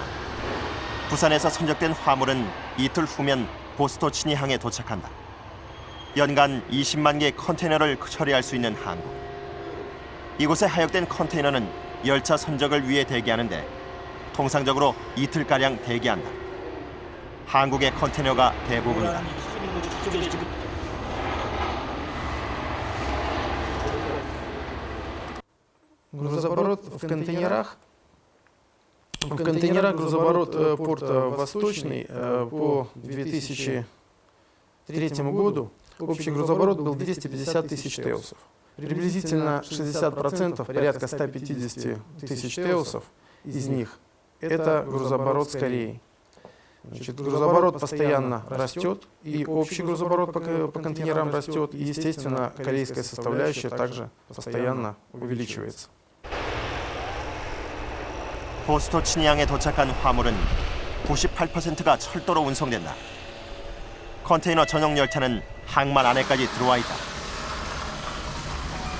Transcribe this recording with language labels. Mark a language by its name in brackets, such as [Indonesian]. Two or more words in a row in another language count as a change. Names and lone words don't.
[Korean] 부산에서 선적된 화물은 이틀 후면 보스토치니항에 도착한다. 연간 20만 개의 컨테이너를 처리할 수 있는 항구. 이곳에 하역된 컨테이너는 열차 선적을 위해 대기하는데 통상적으로 이틀가량 대기한다. 한국의 컨테이너가 대부분이다. [Russian] Грузооборот в контейнерах. В контейнерах грузооборот порта Восточный по 2003 году общий грузооборот был 250 тысяч теусов. Приблизительно 60%, порядка 150 тысяч теусов из них это грузооборот с Кореей. Значит, грузооборот постоянно растет, и общий грузооборот по контейнерам растет, и, естественно, корейская составляющая также постоянно увеличивается. [Korean] 보스토치니항에 도착한 화물은 98%가 철도로 운송된다. 컨테이너 전용 열차는 항만 안에까지 들어와 있다.